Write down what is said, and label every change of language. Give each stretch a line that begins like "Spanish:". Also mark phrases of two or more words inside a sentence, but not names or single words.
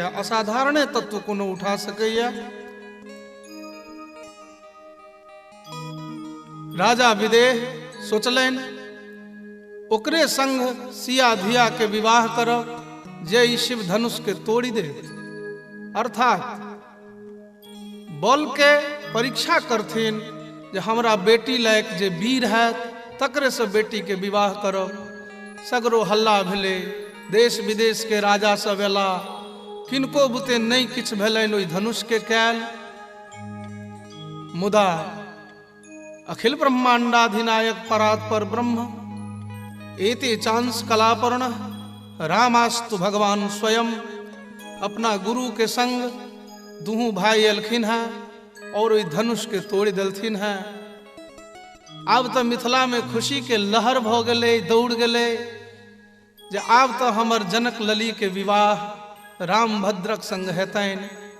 Maithili: असाधारण तत्व कोनो उठा सकैया? राजा विदेह सोचलनि ओकरे संग सिया धिया के विवाह करब जे ई शिव धनुष के तोड़ी दे, अर्थात बल के परीक्षा करथिन जे हमरा बेटी लायक जे वीर है तकरे से बेटी के विवाह करब। सगरो हल्ला भेले, देश विदेश के राजा सब एला, किनको बुते नहीं किछ भेलनि ओहि धनुष के कैल। मुदा अखिल ब्रह्मांडाधिनायक परात्पर ब्रह्म एते चांस कलापर्ण रामास्तु भगवान स्वयं अपना गुरु के संग दुहू भाई एलखिन हैं और ओहि धनुष के तोड़ देलथिन हैं। आब तो मिथिला में खुशी के लहर भ गेलै, दौड़ गेलै जे आब तो हमर जनक लली के विवाह राम भद्रक संग हेतनि।